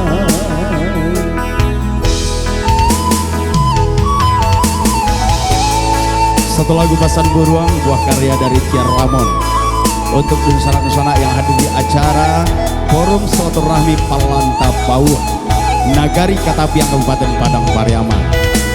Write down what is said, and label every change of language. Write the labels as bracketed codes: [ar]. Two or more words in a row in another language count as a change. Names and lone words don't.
[id] Satu lagu Pasan Buruang buah karya dari Tiar Lamon untuk Dinsana yang hadir di acara Forum Silaturahmi Palanta Pauh Nagari Katapiang Kabupaten Padang Pariaman.